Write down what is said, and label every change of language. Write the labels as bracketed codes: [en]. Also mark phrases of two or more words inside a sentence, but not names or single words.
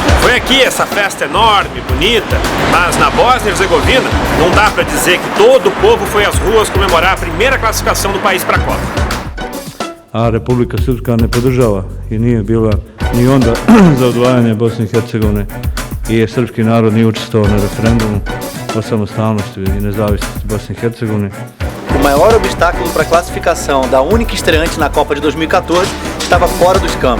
[pt] Foi aqui essa festa enorme, bonita, mas na Bósnia e Herzegovina não dá para dizer que todo o povo foi às ruas comemorar a primeira classificação do país para a Copa. [sr] A Republika Srpska ne podržava i nije bila ni onda za odvajanje Bosne i Hercegovine i srpski narod nije učestvovao na referendumu o samostalnosti e nezavisnosti Bosne e Hercegovine. [pt] O maior obstáculo para a classificação da única estreante na Copa de 2014 estava fora dos campos.